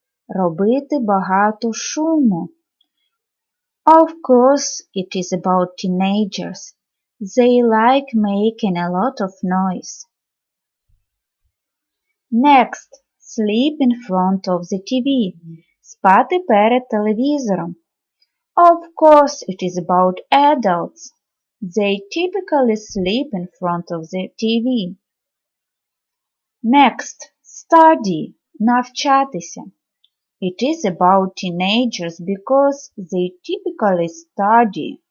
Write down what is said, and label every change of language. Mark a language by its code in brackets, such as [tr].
[uk] Робити багато шуму. [en] Of course, it is about teenagers. They like making a lot of noise. Next, sleep in front of the TV. [uk] Спати перед телевізором. [en] Of course, it is about adults. They typically sleep in front of the TV. Next, study. [uk] Навчатися. [en] It is about teenagers because they typically study.